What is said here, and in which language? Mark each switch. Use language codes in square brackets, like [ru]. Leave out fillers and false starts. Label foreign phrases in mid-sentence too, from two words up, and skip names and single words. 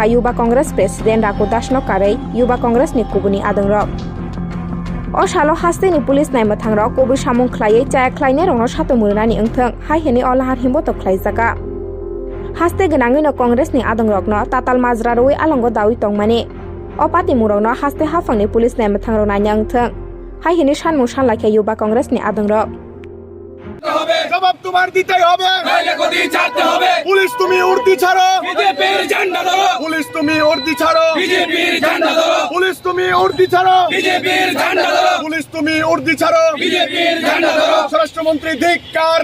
[trp] Yuba Congress President Raku Das no karei Yuba Congress ni kubuni adong rok O shalo haste ni police nai mathang rok kubu samung khlaiei chaya khlaine rok no satomurani engthang hai heni olahar himboto khlaijaka Haste gnangui no Congress ni adong rok no tatal majra roi alongo dawi tongmani O pati murok no haste hafangni police nai mathang rok nai engthang hai hini sanmung sanlaikha Yuba Congress ni adong rok [bn] জবাব তোমার দিতেই হবে নাইলে গদি ছাড়তে হবে পুলিশ তুমি উর্দি ছাড়ো বিজেপির ঝান্ডা ধরো পুলিশ তুমি উর্দি ছাড়ো বিজেপির ঝান্ডা ধরো পুলিশ তুমি উর্দি ছাড়ো বিজেপির ঝান্ডা ধরো পুলিশ তুমি উর্দি ছাড়ো বিজেপির ঝান্ডা ধরো স্বরাষ্ট্রমন্ত্রী ধিক্কার